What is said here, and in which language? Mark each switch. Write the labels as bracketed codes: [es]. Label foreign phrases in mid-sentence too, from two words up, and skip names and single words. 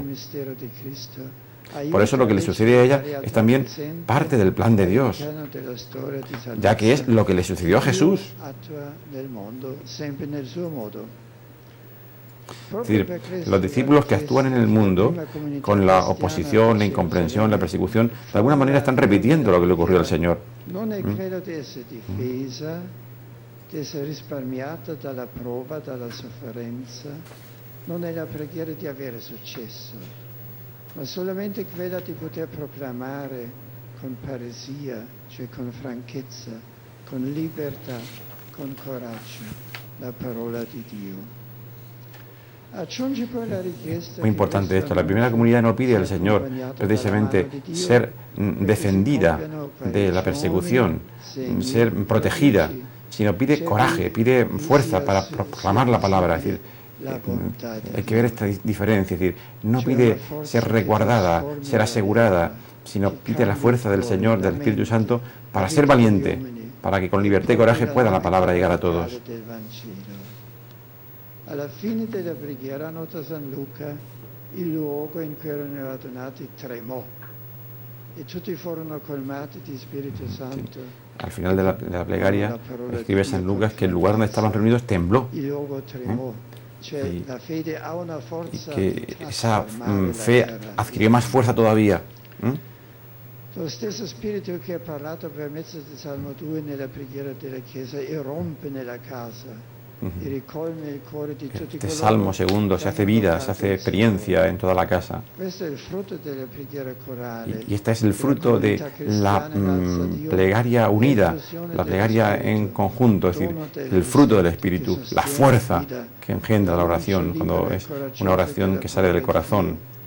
[es] Por eso lo que le sucede a ella es también parte del plan de Dios, ya que es lo que le sucedió a Jesús. Es decir, los discípulos que actúan en el mundo con la oposición, la incomprensión, la persecución, de alguna manera están repitiendo lo que le ocurrió al Señor. [it] di essere risparmiata dalla prova, dalla sofferenza, non è la preghiera di avere successo, ma solamente quella di poter proclamare con parresia, cioè con franchezza, con libertà, con coraggio, la parola di Dio. [es] Muy importante esto. La primera comunidad no pide al Señor precisamente ser defendida de la persecución, ser protegida, sino pide coraje, pide fuerza para proclamar la palabra. Es decir, hay que ver esta diferencia. Es decir, no pide ser resguardada, ser asegurada, sino pide la fuerza del Señor, del Espíritu Santo, para ser valiente, para que con libertad y coraje pueda la palabra llegar a todos. [it] Alla fine della preghiera, nota San Luca, il luogo in cui erano radunati tremò e tutti furono colmati di Spirito Santo. [es] Al final de la plegaria escribe San Lucas que el lugar donde estaban reunidos tembló. [it] Il luogo tremò. Cioè, la fede ha una [es] Y [it] forza [es] que esa fe adquirió más fuerza todavía. [it] Lo stesso spirito che ha parlato per mezzo del Salmo 2 nella preghiera della Chiesa irrompe nella casa. [es] Este Salmo segundo se hace vida, se hace experiencia en toda la casa. Y este es el fruto de la plegaria unida, la plegaria en conjunto, es decir, el fruto del Espíritu, la fuerza que engendra la oración, cuando es una oración que sale del corazón.